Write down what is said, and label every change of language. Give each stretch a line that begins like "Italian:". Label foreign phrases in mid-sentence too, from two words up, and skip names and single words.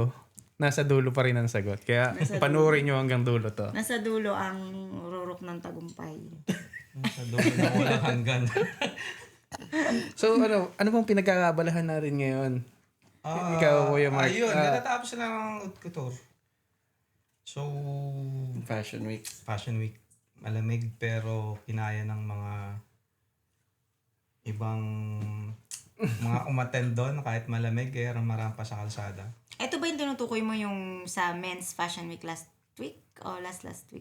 Filipino: Nasa dulo pa rin ang sagot. Kaya panuorin nyo hanggang dulo to. Nasa dulo ang rurok ng tagumpay. Sa dulo na walang hanggan. So ano bang pinagkakabalahan natin ngayon? Ikaw, Kuya Mark. Ayun, natatapos na lang ang
French: haute couture.
Filipino: So,
English: Fashion Week. Fashion Week.
Filipino: Malamig pero kinaya ng mga ibang mga umattend doon kahit malamig kaya marampa sa kalsada. Ito ba yung tinutukoy mo yung sa
English: Men's Fashion Week last week
Filipino: o
English: last week?